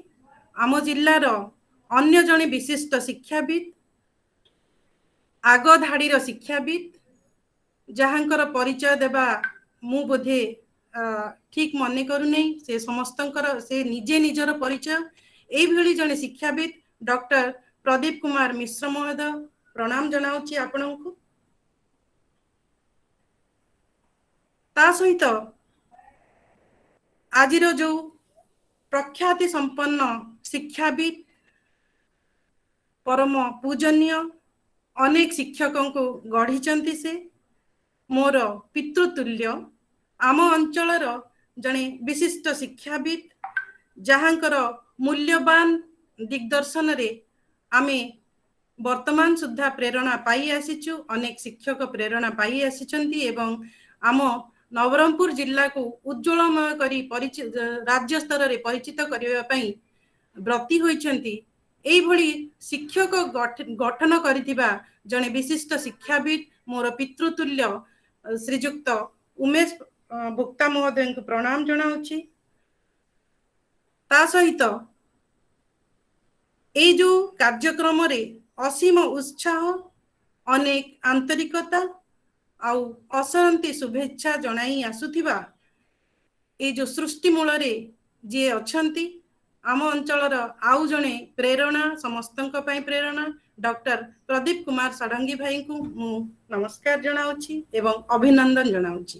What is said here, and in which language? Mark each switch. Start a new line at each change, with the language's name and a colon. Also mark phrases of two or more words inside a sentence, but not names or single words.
Odia: ଆମ ଜିଲ୍ଲାର ଅନ୍ୟ ଜଣେ ବିଶିଷ୍ଟ ଶିକ୍ଷାବିତ, ଆଗ ଧାଡ଼ିର ଶିକ୍ଷାବିତ ଯାହାଙ୍କର ପରିଚୟ ଦେବା ମୁଁ ବୋଧେ ଠିକ ମନେ କରୁ ନାହିଁ, ସେ ସମସ୍ତଙ୍କର ସେ ନିଜେ ନିଜର ପରିଚୟ ଏହି ଭଳି ଜଣେ ଶିକ୍ଷାବିତ ଡକ୍ଟର ପ୍ରଦୀପ କୁମାର ମିଶ୍ର ମହୋଦୟ ପ୍ରଣାମ ଜଣାଉଛି ଆପଣଙ୍କୁ। ତା ସହିତ ଆଜିର ଯେ ପ୍ରଖ୍ୟାତି ସମ୍ପନ୍ନ ଶିକ୍ଷାବିତ ପରମ ପୂଜନୀୟ ଅନେକ ଶିକ୍ଷକଙ୍କ କୁ ଗଢ଼ି ସେ ମୋର ପିତୃତୁଲ୍ୟ ଆମ ଅଞ୍ଚଳର ଜଣେ ବିଶିଷ୍ଟ ଶିକ୍ଷାବିତ ଯାହାଙ୍କର ମୂଲ୍ୟବାନ ଦିଗ୍ଦର୍ଶନ ରେ ଆମେ ବର୍ତ୍ତମାନ ସୁଦ୍ଧା ପ୍ରେରଣା ପାଇ ଆସିଛୁ। ଅନେକ ଶିକ୍ଷକ ପ୍ରେରଣା ପାଇ ଆସିଛନ୍ତି ଏବଂ ଆମ ନବରଙ୍ଗପୁର ଜିଲ୍ଲା କୁ ଉଜ୍ଜ୍ୱଳମୟ କରି ରାଜ୍ୟ ସ୍ତର ରେ ପରିଚିତ କରିବା ପାଇଁ ବ୍ରତୀ ହୋଇଛନ୍ତି। ଏହି ଭଳି ଶିକ୍ଷକ ଗଠନ କରିଥିବା ଜଣେ ବିଶିଷ୍ଟ ଶିକ୍ଷାବିତ ମୋର ପିତୃତୁଲ୍ୟ ଶ୍ରୀଯୁକ୍ତ ଉମେଶ ଭୁକ୍ତା ମହୋଦୟ କୁ ପ୍ରଣାମ ଜଣାଉଛି। ତା ସହିତ ଏହି ଯେ କାର୍ଯ୍ୟକ୍ରମ ରେ ଅସୀମ ଉତ୍ସାହ, ଅନେକ ଆନ୍ତରିକତା ଆଉ ଅସରନ୍ତି ଶୁଭେଚ୍ଛା ଜଣାଇ ଆସୁଥିବା ଏ ଯେ ସୃଷ୍ଟି ମୂଳ ରେ ଯେ ଅଛନ୍ତି ଆମ ଅଞ୍ଚଳର ଆଉ ଜଣେ ପ୍ରେରଣା ସମସ୍ତଙ୍କ ପାଇଁ ପ୍ରେରଣା ଡକ୍ଟର ପ୍ରଦୀପ କୁମାର ଷଡଙ୍ଗୀ ଭାଇ କୁ ମୁଁ ନମସ୍କାର ଜଣାଉଛି ଏବଂ ଅଭିନନ୍ଦନ ଜଣାଉଛି।